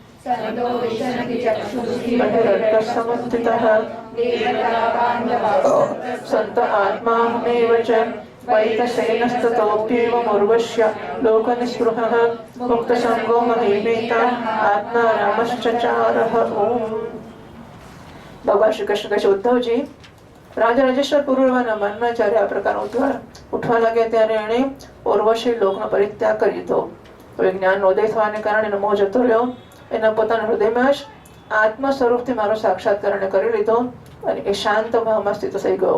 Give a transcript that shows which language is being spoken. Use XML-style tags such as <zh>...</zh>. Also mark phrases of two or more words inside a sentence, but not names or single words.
<sa>बहिरर्थसमुत्थितः सन्त आत्माहमेव च वैतसेनस्ततोऽप्येवमुर्वश्य लोकनिस्पृहः मुक्तसङ्गो महीमेता आत्मारामश्चचारः. ओम्.</sa> <gu>ભગવાન શ્રી કૃષ્ણ કહે છે, ઉદ્ધવજી, રાજા રાજેશ્વર પુરુરવાના મનમાં જ્યારે આ પ્રકારનો ઉદ્ધાર ઉઠવા લાગ્યા ત્યારે એણે ઉર્વશી લોકનો પરિત્યાગ કરી દીધો. હવે જ્ઞાનનો ઉદય થવાને કારણે એનો મોહ જતો રહ્યો. એના પોતાના હૃદયમાં જ આત્મ સ્વરૂપથી મારો સાક્ષાત્કાર કરી લીધો અને એ શાંત ભાવમાં સ્થિત થઈ ગયો.</gu>